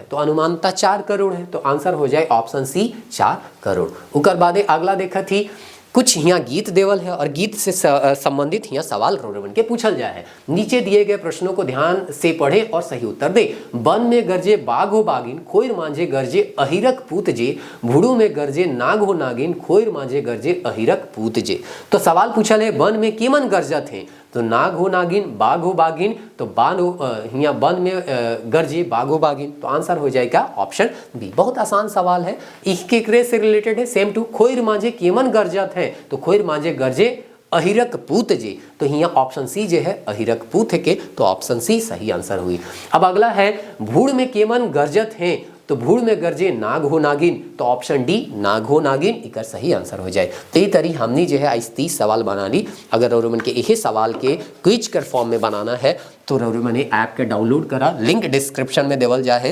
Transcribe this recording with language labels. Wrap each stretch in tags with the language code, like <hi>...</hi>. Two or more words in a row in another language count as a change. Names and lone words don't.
<hi>तो अनुमानता 4 करोड़ है।</hi> <sck>तो आंसर हो जाए</sck> <en>option C</en> <sck>4 करोड़। उकर बाद अगला देखा थी कुछ यहाँ गीत देवल है और गीत से संबंधित यहाँ सवाल रोरवन के पूछल जाए है।</sck> <hi>नीचे दिए गए प्रश्नों को ध्यान से पढ़े और सही उत्तर दे।</hi> <sck>वन में गरजे बाघ हो बागिन, खोइर मांझे गरजे अहिरक पूत जे, भूड़ू में गरजे नाग हो नागिन, खोइर मांझे गरजे अहिरक पूत जे। तो सवाल पूछल है वन में केमन गरजत है। तो नाग हो नागिन, बाघ हो बागिन। तो बान हो यहाँ वन में गरजे बाघ हो बागिन।</sck> <hi>तो आंसर हो जाएगा</hi> <en>option B.</en> <hi>बहुत आसान सवाल है, इसके से रिलेटेड है।</hi> <en>same to</en> <sck>खोइर मांझे केमन गरजत है। तो खोइर मांझे गरजे अहिरक पूत जे।</sck> <hi>तो यहाँ</hi> <en>option C</en> <hi>जो है अहिरक पूत के।</hi> <sck>तो</sck> <en>option C</en> <sck>सही आंसर हुई। अब अगला है भूड़ में केमन गरजत है। तो भूड़ में गरजे नाग हो नागिन। तो</sck> <en>option D</en> <sck>नाग हो नागिन इकर सही आंसर हो जाए। तो ये तरी हमने जो है आज 30 सवाल बना ली। अगर रोरमन के यही सवाल के क्विज कर फॉर्म में बनाना है तो रोरमन ऐप के डाउनलोड करा,</sck> <en>link description</en> <sck>में देवल जाए।</sck>